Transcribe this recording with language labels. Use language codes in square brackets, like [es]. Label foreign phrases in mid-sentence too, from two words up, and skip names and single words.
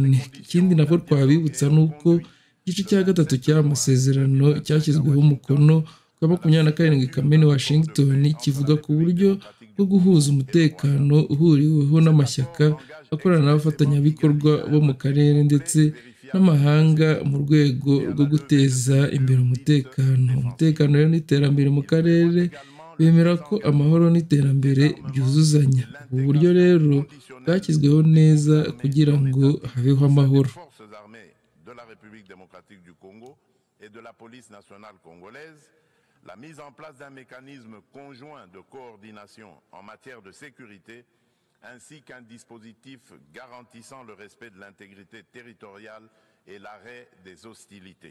[rw] Ikindi nabwo twabibutsa ni uko igice cya 3 cy'aya masezerano cyashyizweho umukono ku 27 Kamena Washington, kivuga ku buryo bwo guhuza umutekano uhuriweho n'amashyaka akorana n'abafatanyabikorwa bo mu karere ndetse n'amahanga mu rwego rwo guteza imbere umutekano. Umutekano rero n'iterambere mu karere bemera ko amahoro n'iterambere byuzuzanya. Ubu buryo rero bwashyizweho neza kugira ngo habeho amahoro. [fr] La mise en place d'un mécanisme conjoint de coordination en matière de sécurité, ainsi qu'un dispositif garantissant le respect de l'intégrité territoriale et l'arrêt des hostilités.